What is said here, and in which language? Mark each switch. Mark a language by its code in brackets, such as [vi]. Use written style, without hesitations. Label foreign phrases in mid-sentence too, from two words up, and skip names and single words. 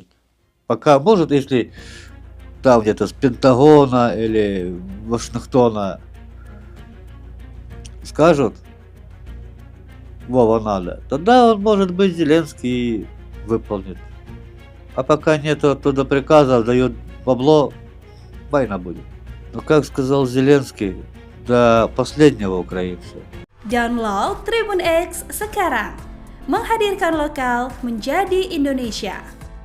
[ru] Пока, может, если там где-то с Пентагона или Вашингтона скажут, Вова надо, тогда он, может быть, Зеленский выполнит. А пока нет оттуда приказов, дают бабло, война будет. Но, как сказал Зеленский, до последнего украинца. [id] Download Tribun X sekarang, menghadirkan lokal menjadi Indonesia.